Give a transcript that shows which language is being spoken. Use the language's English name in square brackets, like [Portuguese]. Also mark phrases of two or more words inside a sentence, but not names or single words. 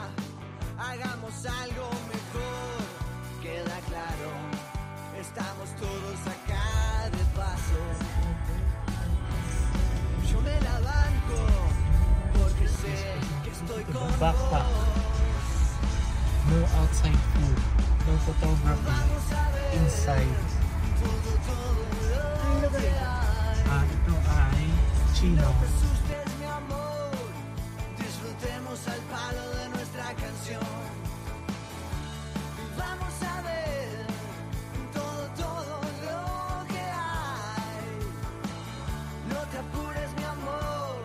[Spanish] Hagamos algo mejor. Queda claro, estamos todos acá de paso. Yo me la banco porque sé que estoy con [English] backpack. No outside food. No photography inside. [Filipino] Ito ay Chino. [Spanish] Disfrutemos al palo de nuestra canción. Vamos a ver todo lo que hay. No te apures, mi amor.